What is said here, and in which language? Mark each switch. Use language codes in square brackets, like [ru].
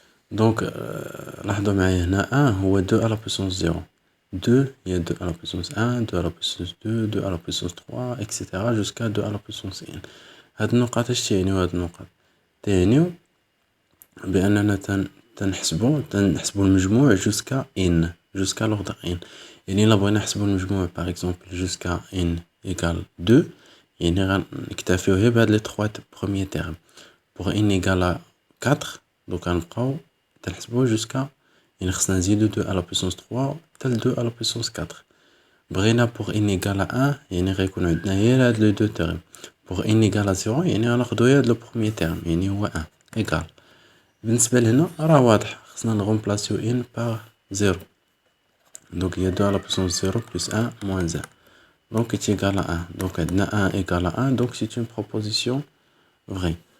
[ar] Donc لاحظوا معايا هنا 1 هو [fr] 2 à la puissance 0. 2, il y a 2 à la puissance 1, 2 à la puissance 2, 2 à la puissance 3, etc. jusqu'à 2 à la puissance n. [ar] هاد النقاط اش تعنيو هاد النقاط تعنيو بأننا تنحسبو المجموع [fr] jusqu'à n jusqu'à l'ordre n. [ar] يعني إلا بغينا نحسبو المجموع [fr] par exemple jusqu'à n égale 2 [ar] يعني غنكتفيو غير بهاد لي [fr] 3 premiers termes. pour n égale à 4 donc [ar] غنبقاو تنحسبوه [fr] jusqu'à [ar] يعني خصنا نزيدو [fr] 2 à la puissance 3 [ar] حتى [fr] 2 à la puissance 4. [ar] بغينا [fr] pour n égale à 1 [ar] يعني غيكون عندنا غير هاد لي [fr] 2 termes. pour n égale à 0 [ar] يعني غناخدو غير هاد لو [fr] premier terme [ar] يعني هو [fr] 1 égal. [ar] بالنسبة لهنا راه واضح خصنا نغومبلاسيو [fr] n par 0 donc il y a 2 à la puissance 0 plus 1 moins 1 donc est égal à 1 donc [ar] عندنا [fr] 1 égal à 1 donc c'est une proposition vraie.